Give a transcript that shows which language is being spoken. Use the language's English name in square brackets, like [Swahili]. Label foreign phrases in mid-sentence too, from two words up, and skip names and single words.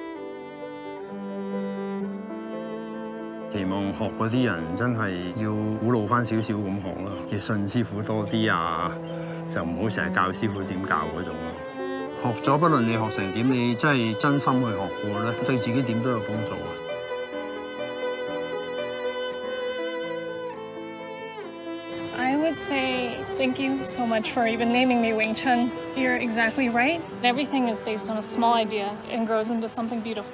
[Cantonese] 期望學嗰啲人真係要古老翻少少咁學啦，要信師傅多啲啊，就唔好成日教師傅點教嗰種咯。學咗不論你學成點，你真係真心去學過咧，對自己點都有幫助啊！ [English] I would say thank you so much for even naming me Wing Chun. You're exactly right. Everything is based on a small idea and grows into something beautiful.